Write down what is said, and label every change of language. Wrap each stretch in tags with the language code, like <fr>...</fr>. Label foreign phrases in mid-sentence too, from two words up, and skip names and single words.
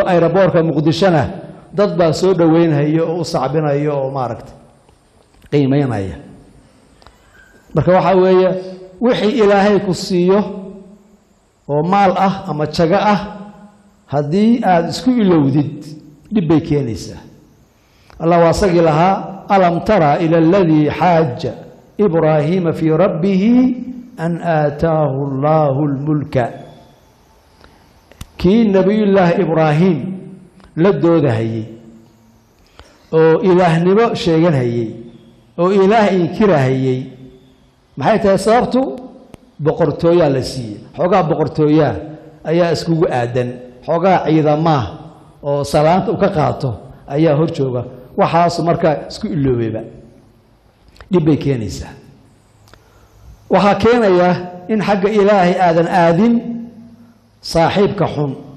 <so>aeroboortka Muqdishona dad baa soo dhaweynaya oo u sacbinaya oo maaragtay qiimeynaya marka waxa weeye wixii ilaahay ku siiyo oo maal ah ama jaga ah haddii aad isku ilowdid dib bay keenaysaa allah wasaqi laha</so> <ar>ألم تر إلى الذي حاج إبراهيم في ربه أن آتاه الله الملك</ar> <so>kii nabiyullah ibrahim la doodahayay oo ilaahnimo sheeganayay oo ilaah inkirahayay maxay tahay sababtu boqortooya la siiyay xogaa boqortooya ayaa iskugu aadan xogaa ciidama oo salaanta u ka qaato ayaa hor jooga waxaas marka isku iloobayba dib bay keenaysaa waxa keenaya in xagga ilaahay aadan aadin saaxiibka xun</so>